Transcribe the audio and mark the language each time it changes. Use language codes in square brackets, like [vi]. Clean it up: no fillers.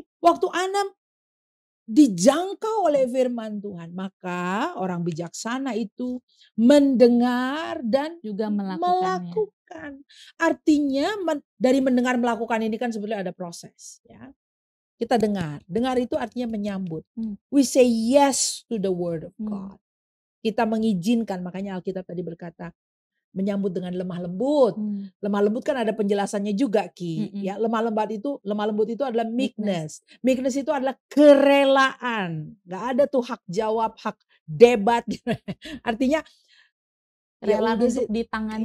[id] Waktu Anda dijangkau oleh firman Tuhan, maka orang bijaksana itu mendengar dan juga melakukan. Artinya dari mendengar melakukan ini kan sebenarnya ada proses. Ya. kita dengar. Dengar itu artinya menyambut. [en] We say yes to the word of God. [id] Kita mengizinkan, makanya Alkitab tadi berkata, menyambut dengan lemah lembut. Lemah lembut kan ada penjelasannya juga, Ki. Ya, lemah lembut itu adalah meekness. Meekness itu adalah kerelaan. Gak ada tuh hak jawab, hak debat. Artinya kerelaan untuk ditangani.